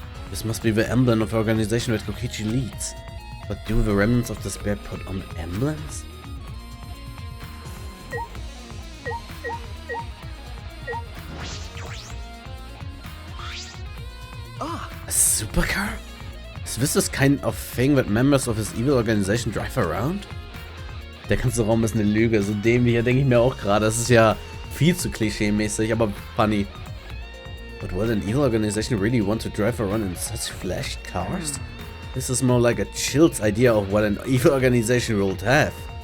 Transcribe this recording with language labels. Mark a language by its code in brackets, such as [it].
[en] This must be the emblem of the organization that Kokichi leads. But do the Remnants of Despair put on emblems? A supercar? Is this this kind of thing that members of his evil organization drive around? [de] Der ganze Raum ist eine Lüge, so dämlich, denke ich mir auch gerade. Das ist ja viel zu klischee-mäßig, aber funny. [en] But would an evil organization really want to drive around in such flashy cars? This is more like a child's idea of what an evil organization would have.